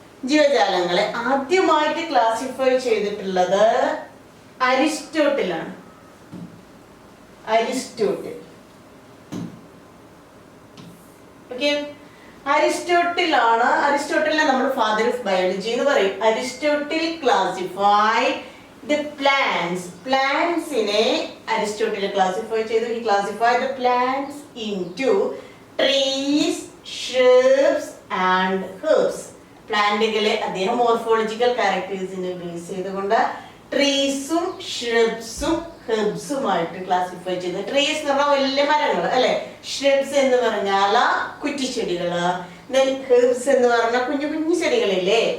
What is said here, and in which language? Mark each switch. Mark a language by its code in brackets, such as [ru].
[ml] ജീവജാലങ്ങളെ ആദ്യമായിട്ട് ക്ലാസിഫൈ ചെയ്തിട്ടുള്ളത് അരിസ്റ്റോട്ടിലാണ്. അരിസ്റ്റോട്ടിൽ. ഓക്കെ, അരിസ്റ്റോട്ടിലിനെ നമ്മൾ [en] father of biology [ml] എന്ന് പറയും. [en] Aristotle classified the plants ine Aristotle classify ചെയ്തു. He classified the plants into trees, shrubs and herbs. [ml] പ്ലാന്റുകളെ അദ്ദേഹം [en] morphological ക്യാരക്ടേഴ്സിനെ [ml] ബേസ് ചെയ്തുകൊണ്ട് ട്രീസും ഷ്രബ്സും ഹെർബ്സുമായിട്ട് ക്ലാസിഫൈ ചെയ്തു. ട്രീസ് എന്ന് പറഞ്ഞാൽ വലിയ മരങ്ങൾ അല്ലെ, ഷ്രബ്സ് എന്ന് പറഞ്ഞാൽ കുറ്റിച്ചെടികള്, ഹെർബ്സ് എന്ന് പറഞ്ഞാൽ കുഞ്ഞു കുഞ്ഞു ചെടികളില്ലേ.